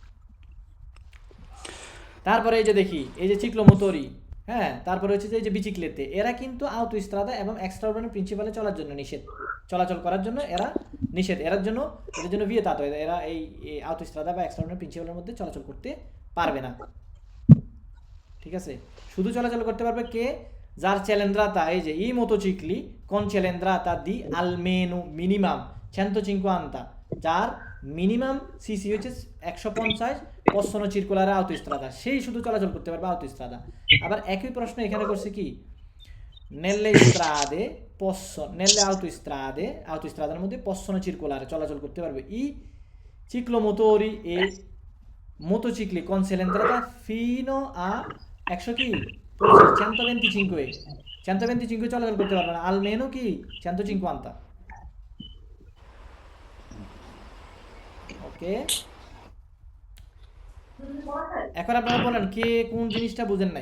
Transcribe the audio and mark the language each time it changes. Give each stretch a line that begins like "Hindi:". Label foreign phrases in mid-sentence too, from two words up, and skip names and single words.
Bangla: তারপরে এই যে দেখি এই যে চিক্লোমোটরি, হ্যাঁ, তারপরে হচ্ছে যে এই যে বিচিক্লেতে, এরা কিন্তু আউটোস্ট্রাদা এবং
Italian: extraordinari principale
Bangla: চলার জন্য নিষেধ, চলাচল করার জন্য এরা নিষেধ, এদের জন্য ভিয়েতাতো, এরা এই আউটোস্ট্রাদা বা
Italian: extraordinari principale
Bangla: মধ্যে চলাচল করতে পারবে না, ঠিক আছে। শুধু চলাচল করতে পারবে কে, যার চ্যালেন্দ্রাতা, এই যে
Italian: i motocicli con cilindrata di almeno
Bangla: মিনিমাম 150, যার মিনিমাম সিসি হচ্ছে 150,
Italian: possono circolare autostrada,
Bangla: সেই শুধু চলাচল করতে পারবে আউটোস্ট্রাদা। আবার একই প্রশ্ন এখানে করছে কি,
Italian: nelle autostradaর মধ্যে possono circolare
Bangla: চলাচল করতে পারবে
Italian: i ciclomotori e motocicli con cilindrata fino a 100
Bangla: কি 125 চলাচল করতে পারবে না,
Italian: almeno কি 150।
Bangla: ওকে, এখন আপনারা বলেন কে কোন জিনিসটা বুঝেন নাই।